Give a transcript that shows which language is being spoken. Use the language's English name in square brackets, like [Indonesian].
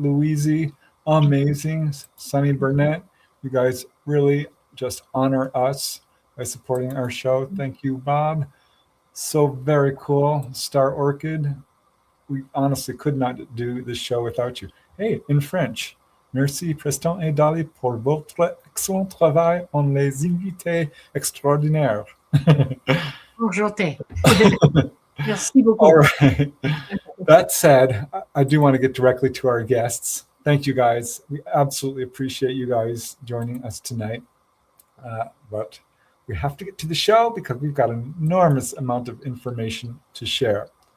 [English] Louise, amazing. Sonny Burnett, you guys really just honor us by supporting our show. Thank you, Bob. So very cool. Star Orchid. We honestly could not do this show without you. Hey, in French. [French] Merci, Preston et Dolly, pour votre excellent travail on les invités extraordinaires. Enchanté. Merci beaucoup. [English] All right. That said, I do want to get directly to our guests. Thank you, guys. We absolutely appreciate you guys joining us tonight. But we have to get to the show because we've got an enormous amount of information to share.